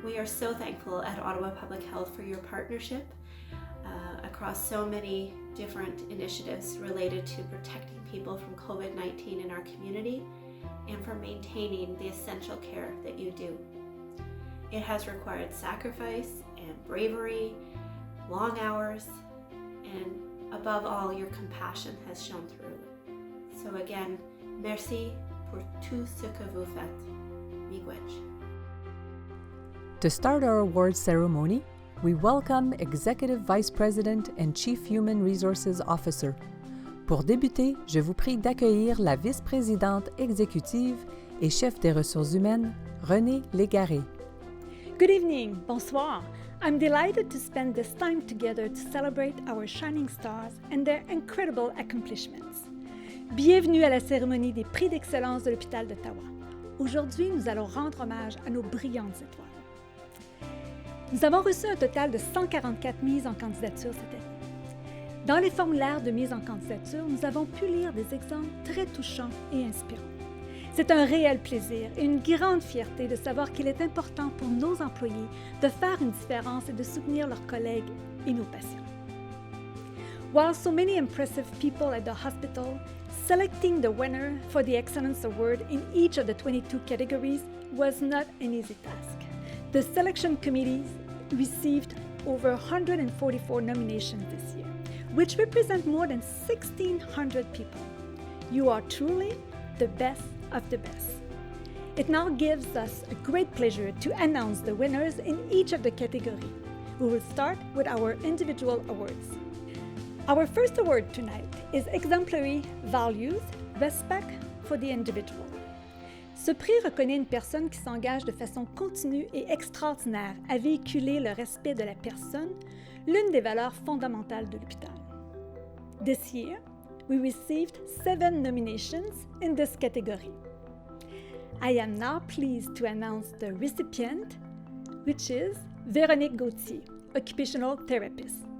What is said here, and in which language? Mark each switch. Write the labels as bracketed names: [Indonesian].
[English] We are so thankful at Ottawa Public Health for your partnership across so many different initiatives related to protecting people from COVID-19 in our community and for maintaining the essential care that you do. It has required sacrifice and bravery, long hours, and above all, your compassion has shown through. So again, [French] merci pour tout ce que vous faites. [Ojibwa] Miigwech. [English] To start our awards ceremony, we welcome Executive Vice President and Chief Human Resources Officer. [French] Pour débuter, je vous prie d'accueillir la vice-présidente exécutive et chef des ressources humaines, Renée Légaré. [English] Good evening, [French] bonsoir. [English] I'm delighted to spend this time together to celebrate our shining stars and their incredible accomplishments. [French] Bienvenue à la cérémonie des prix d'excellence de l'Hôpital d'Ottawa. Aujourd'hui, nous allons rendre hommage à nos brillantes étoiles. Nous avons reçu un total de 144 mises en candidature cette année. Dans les formulaires de mise en candidature, nous avons pu lire des exemples très touchants et inspirants. C'est un réel plaisir et une grande fierté de savoir qu'il est important pour nos employés de faire une différence et de soutenir leurs collègues et nos patients. [English] While so many impressive people at the hospital, selecting the winner for the Excellence Award in each of the 22 categories was not an easy task. The selection committees received over 144 nominations this year, which represent more than 1,600 people. You are truly the best of the best. It now gives us a great pleasure to announce the winners in each of the categories. We will start with our individual awards. Our first award tonight is Exemplary Values, Respect for the Individual. [French] Ce prix reconnaît une personne qui s'engage de façon continue et extraordinaire à véhiculer le respect de la personne, l'une des valeurs fondamentales de l'hôpital. [English] This year, we received 7 nominations in this category. I am now pleased to announce the recipient, which is Véronique Gauthier, Occupational Therapist.